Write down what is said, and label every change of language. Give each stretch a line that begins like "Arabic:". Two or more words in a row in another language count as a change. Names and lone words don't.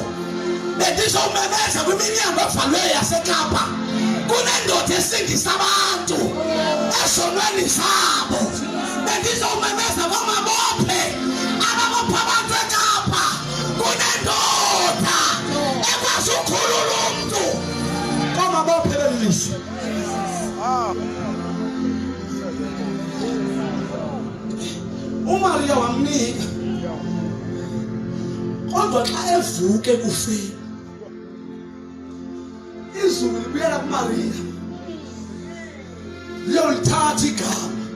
Xhosa: Bendizomemeza kwiminyango evalweyo yaseKapa, kunendoda esindisa abantu ezonweni zabo. Bendizomemeza komabophe ababopha abantu eKapa, kunendoda ekwazi ukukhulula umuntu. Komabophe belilizwe. uMaria wamnika, kodwa xa evuke kufeni, izulu libuyela kuMaria liyolithatha igama.